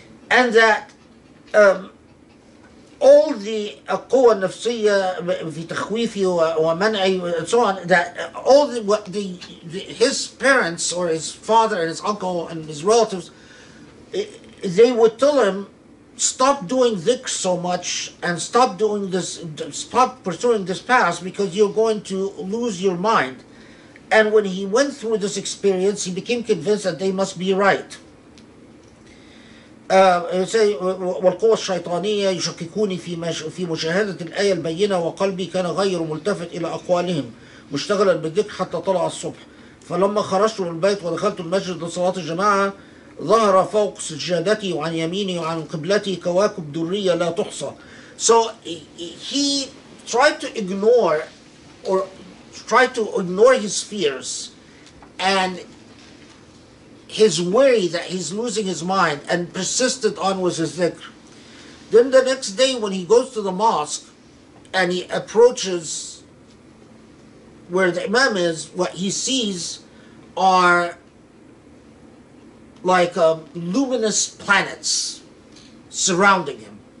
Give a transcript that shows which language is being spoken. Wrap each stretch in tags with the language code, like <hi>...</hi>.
<en>and that all the</en> <ar>قوة النفسية في تخويفه ومنعه</ar> <en>and so on, that all his parents or his father and his uncle and his relatives, they would tell him, stop doing dhikr so much and stop doing this, stop pursuing this path because you're going to lose your mind. And when he went through this experience, he became convinced that they must be right. say</en> <ar>والقوى الشيطانية يشككوني في مشاهدة الآية البينة وقلبي كان غير ملتفت إلى أقوالهم مشتغلا بالذكر حتى طلع الصبح فلما خرجت من البيت ودخلت المسجد لصلاة الجماعة ظهر فوق سجادتي وعن يميني وعن قبلتي كواكب درية لا تحصى.</ar> <en>So he tried to ignore his fears and his worry that he's losing his mind and persisted on with his dhikr. Then the next day when he goes to the mosque and he approaches where the imam is, what he sees are like luminous planets surrounding him.</en>